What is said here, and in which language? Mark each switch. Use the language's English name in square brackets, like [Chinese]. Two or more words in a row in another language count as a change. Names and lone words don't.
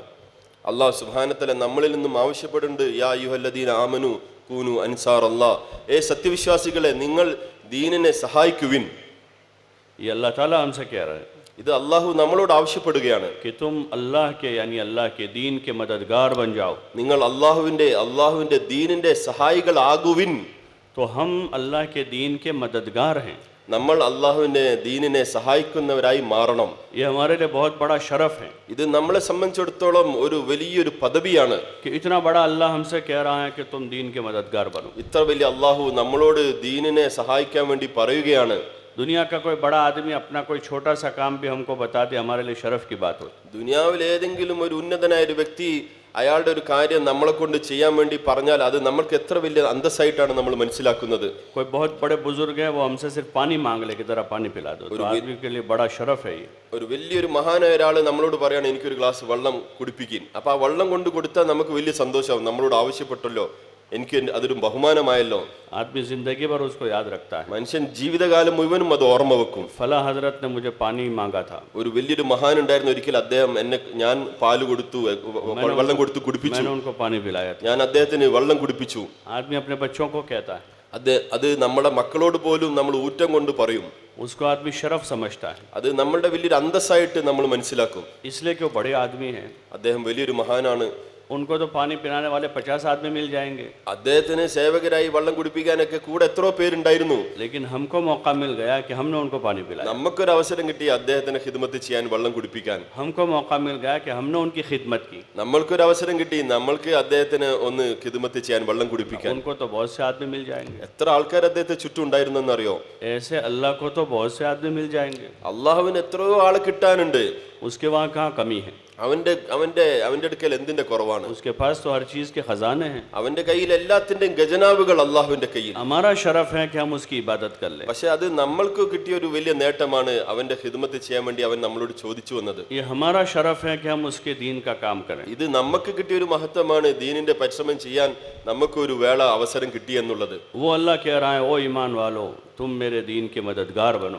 [Arabic] الله سبحانه و تعالى [Malayalam] നമ്മളിൽ നിന്നും ആവശ്യപ്പെടുന്നുണ്ട്, [Arabic] يا أيها الذين آمنوا كونوا أنصار الله, [Malayalam] സത്യവിശ്വാസികളെ നിങ്ങൾ ദീനിനെ സഹായിക്കുവിൻ. [Hindi] ये अल्लाह ताला हमसे कह रहा है [Malayalam] ഇത് അള്ളാഹു നമ്മളോട് ആവശ്യപ്പെടുകയാണ്. [Hindi] कि तुम अल्लाह के यानी अल्लाह के दीन के मददगार बन जाओ। [Malayalam] നിങ്ങൾ അള്ളാഹുവിന്റെ ദീനിന്റെ സഹായികളാകുവിൻ. [Hindi] तो हम अल्लाह के दीन के मददगार हैं। [Malayalam] നമ്മൾ അള്ളാഹുവിന്റെ ദീനിനെ സഹായിക്കുന്നവരായി മാറണം. [Hindi] ये हमारे लिए बहुत बड़ा शरफ है [Malayalam] ഇത് നമ്മളെ സംബന്ധിച്ചിടത്തോളം ഒരു വലിയൊരു പദവിയാണ്. [Hindi] कि इतना बड़ा अल्लाह हमसे कह रहा है कि तुम दीन के मददगार बनो। [Malayalam] ഇത്ര വലിയ അള്ളാഹു നമ്മളോട് ദീനിനെ സഹായിക്കാൻ വേണ്ടി പറയുകയാണ്. [Hindi] दुनिया का कोई बड़ा आदमी अपना कोई छोटा सा काम भी हमको बता दे, हमारे लिए शरफ की बात होती। [Malayalam] ദുനിയാവിൽ ഏതെങ്കിലും ഒരു ഉന്നതനായ ഒരു വ്യക്തി അയാളുടെ ഒരു കാര്യം നമ്മളെ കൊണ്ട് ചെയ്യാൻ വേണ്ടി പറഞ്ഞാൽ അത് നമ്മൾക്ക് എത്ര വലിയ അന്തസ്സായിട്ടാണ് നമ്മൾ മനസ്സിലാക്കുന്നത്. [Hindi] कोई बहुत बड़े बुजुर्ग हैं, वो हमसे सिर्फ पानी मांग ले कि जरा पानी पिला दो, तो आदमी के लिए बड़ा शरफ है ये। [Malayalam] ഒരു വലിയൊരു മഹാനായ ഒരാൾ നമ്മളോട് പറയാണ്, എനിക്കൊരു ഗ്ലാസ് വെള്ളം കുടിപ്പിക്കും. അപ്പോൾ ആ വെള്ളം കൊണ്ട് കൊടുത്താൽ നമുക്ക് വലിയ സന്തോഷമാവും. നമ്മളോട് ആവശ്യപ്പെട്ടല്ലോ, എനിക്ക് അതൊരു ബഹുമാനമായല്ലോ. [Hindi] आदमी जिंदगी भर उसको याद रखता है। [Malayalam] മനുഷ്യൻ ജീവിതകാലം മുഴുവനും അത് ഓർമ്മ വെക്കും. [Hindi] फला हजरत ने मुझे पानी मांगा था, [Malayalam] ഒരു വലിയൊരു മഹാൻ ഉണ്ടായിരുന്നു, ഒരിക്കൽ അദ്ദേഹം ഞാൻ പാല് കൊടുത്തു, വെള്ളം കൊടുത്തു കുടിപ്പിച്ചു. [Hindi] मैंने उनको पानी पिलाया था। [Malayalam] ഞാൻ അദ്ദേഹത്തിന് വെള്ളം കുടിപ്പിച്ചു. [Hindi] आदमी अपने बच्चों को कहता है, [Malayalam] അത് നമ്മുടെ മക്കളോട് പോലും നമ്മൾ ഊറ്റം കൊണ്ട് പറയും. [Hindi] उसको आदमी शरफ समझता है, [Malayalam] അത് നമ്മളുടെ വലിയൊരു അന്തസ്സായിട്ട് നമ്മൾ മനസ്സിലാക്കും. [Hindi] इसलिए कि वो बड़े आदमी हैं। [Malayalam] അദ്ദേഹം വലിയൊരു മഹാനാണ്. [Hindi] उनको तो पानी पिलाने वाले 50 आदमी मिल जाएंगे, [Malayalam] അദ്ദേഹത്തിന് സേവകരായി വെള്ളം കുടിപ്പിക്കാനൊക്കെ കൂടെ എത്രയോ പേരുണ്ടായിരുന്നു. [Hindi] लेकिन हमको मौका मिल गया कि हमने उनको पानी पिलाया। [Malayalam] നമുക്കൊരു അവസരം കിട്ടി അദ്ദേഹത്തിന് ഖിദ്മത്ത് ചെയ്യാൻ, വെള്ളം കുടിപ്പിക്കാൻ. [Hindi] हमको मौका मिल गया कि हमने उनकी खिदमत की। [Malayalam] നമ്മൾക്കൊരു അവസരം കിട്ടി നമ്മൾക്ക് അദ്ദേഹത്തിന് ഒന്ന് ഖിദ്മത്ത് ചെയ്യാൻ, വെള്ളം കുടിപ്പിക്കാൻ. [Hindi] उनको तो बहुत से आदमी मिल जाएंगे, [Malayalam] എത്ര ആൾക്കാർ അദ്ദേഹത്തെ ചുറ്റും ഉണ്ടായിരുന്നെന്നറിയോ? [Hindi] ऐसे अल्लाह को तो बहुत से आदमी मिल जाएंगे। [Malayalam] അള്ളാഹുവിന് എത്രയോ ആളെ കിട്ടാനുണ്ട്. [Hindi] उसके वहाँ कहाँ कमी है? [Malayalam] അവന്റെ അടുക്കൽ എന്തിന്റെ കുറവാണ്? [Hindi] उसके पास तो हर चीज़ के खजाने हैं। [Malayalam] അവന്റെ കയ്യിൽ എല്ലാത്തിന്റെയും ഖജനാവുകൾ അള്ളാഹുവിന്റെ കയ്യിൽ. [Hindi] हमारा शरफ है कि हम उसकी इबादत कर लें। [Malayalam] പക്ഷെ അത് നമ്മൾക്ക് കിട്ടിയ ഒരു വലിയ നേട്ടമാണ്. അവന്റെ ഖിദ്മത്ത് ചെയ്യാൻ വേണ്ടി അവൻ നമ്മളോട് ചോദിച്ചു വന്നത്. [Hindi] ये हमारा शरफ है कि हम उसके दीन का काम करें। [Malayalam] ഇത് നമുക്ക് കിട്ടിയ ഒരു മഹത്വമാണ്. ദീനിന്റെ പരിശ്രമം ചെയ്യാൻ നമുക്ക് ഒരു വേള അവസരം കിട്ടി എന്നുള്ളത്. [Hindi] वो अल्लाह कह रहा है, ओ ईमान वालो, तुम मेरे दीन के मददगार बनो।